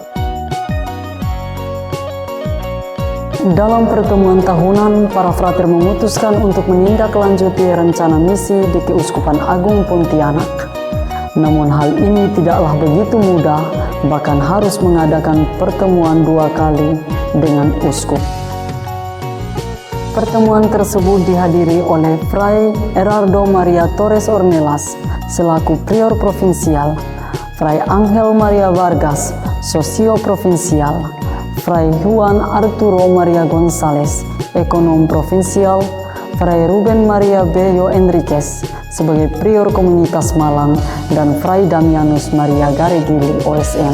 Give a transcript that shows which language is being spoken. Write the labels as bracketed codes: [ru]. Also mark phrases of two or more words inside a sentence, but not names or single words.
[id] Dalam pertemuan tahunan, para frater memutuskan untuk menindaklanjuti rencana misi di Keuskupan Agung Pontianak. Namun hal ini tidaklah begitu mudah, bahkan harus mengadakan pertemuan 2 kali dengan uskup. Pertemuan tersebut dihadiri oleh Fray Erardo Maria Torres Ornelas selaku prior provinsial, Fray Angel Maria Vargas, sosio provinsial, Fray Juan Arturo Maria González, ekonom provinsial, Fray Ruben Maria Beyo Enriquez sebagai prior komunitas Malang, dan Fray Damianus Maria Garegili OSM.